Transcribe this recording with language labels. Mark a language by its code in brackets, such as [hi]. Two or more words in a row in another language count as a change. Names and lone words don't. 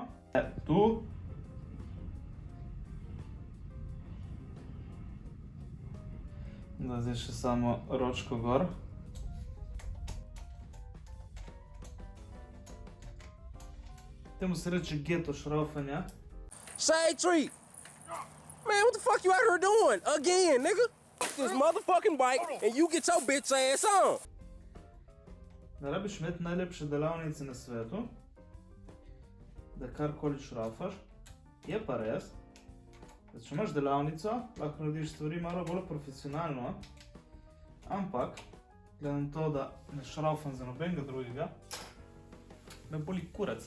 [sl] Tu. Da zdaj še samo ročko gor. Temu se reče geto šrofanja. [en] Shade Tree! Man, what the fuck you out here doing? Again, nigga? This motherfucking bike and you get your bitch ass on! [sl] Ne rabiš imeti najlepše delavnice na svetu, da karkoli šrafaš. Je pa res, da če imaš delavnico, lahko narediš stvari malo bolj profesionalno, ampak, gledam to, da ne šrafam za nobenega drugega, me boli kurac.